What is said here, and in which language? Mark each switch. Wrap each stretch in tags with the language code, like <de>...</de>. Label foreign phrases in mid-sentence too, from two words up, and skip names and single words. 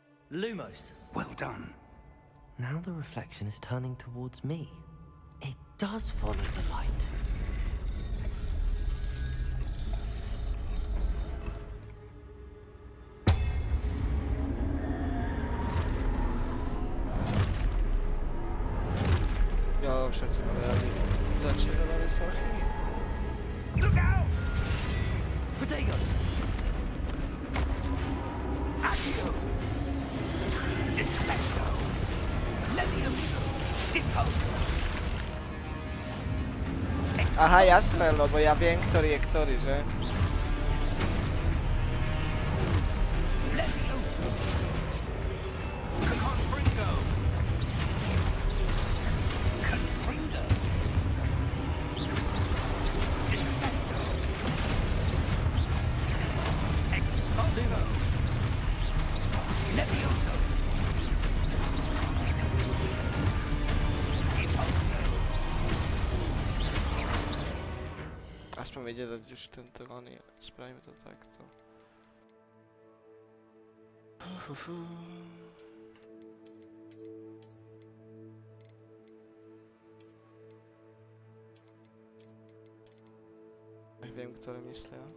<en>Lumos. Well done. Now the reflection is turning towards me. It does follow the light.</en> <sk>Jo, všetci máme radi začínované sochy.</sk> <en>Look out! Protego! Accio! Descendo! Levioso! Deposo!</en> <sk>Aha, jasné, lebo ja viem, ktorý je ktorý, že?</sk> <en>Levioso! Confringo! Confringo! Descendo! Expondo! Levioso! Deposo!</en> <sk>Aspoň ide dať už tento oný, spravíme to takto. Viem, ktoré myslia.</sk>